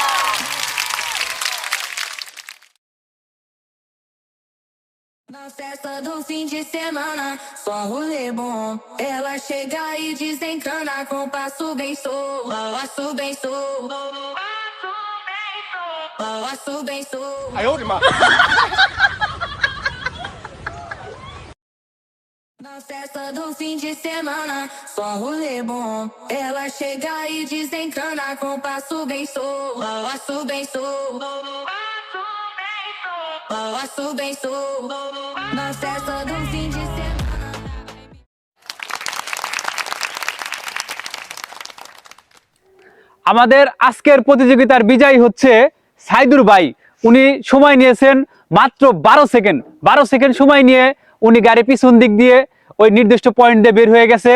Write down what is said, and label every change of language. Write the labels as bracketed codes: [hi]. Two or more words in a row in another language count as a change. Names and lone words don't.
[pt] Na festa do fim de semana, só rolê bom. Ela chega e desencana com passo bem solto, passo bem solto, passo bem solto. [zh] 哎呦我的妈！ [pt] Na festa do fim de semana, só rolê bom. Ela chega e desencana com passo bem solto, passo bem solto, passo bem solto. Na festa do fim de semana. [bn] আমাদের আজকের প্রতিযোগিতার বিজয়ী হচ্ছে সাইদুর ভাই। উনি সময় নিয়েছেন মাত্র 12 সেকেন্ড। 12 সেকেন্ড সময় নিয়ে উনি গাড়ি পিছন দিক দিয়ে ওই নির্দিষ্ট পয়েন্ট দিয়ে বের হয়ে গেছে।